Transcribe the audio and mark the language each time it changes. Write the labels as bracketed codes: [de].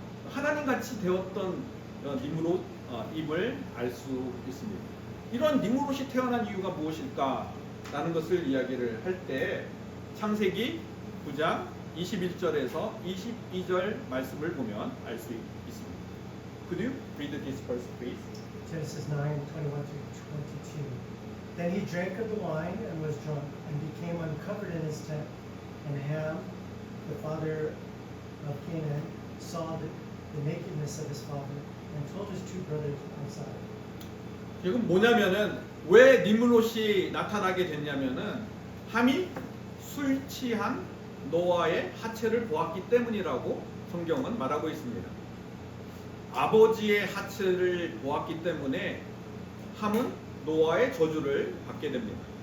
[ko] 하나님 같이 되었던 니므롯임을 알 수 있습니다. 이런 니므롯이 태어난 이유가 무엇일까라는 것을 이야기를 할 때 창세기 9장 21절에서 22절 말씀을 보면 알 수 있습니다. [en] Could you read this verse, please? Genesis 9:21-22. Then he drank of the wine and was drunk, and became uncovered in his tent. And Ham, the father of Canaan, saw the nakedness of his father, and told his two brothers outside. [ko] 지금 뭐냐면은 왜 니므롯이 나타나게 됐냐면은 함이 술 취한 노아의 하체를 보았기 때문이라고 성경은 말하고 있습니다. 아버지의 하체를 보았기 때문에 함은 노아의 저주를 받게 됩니다.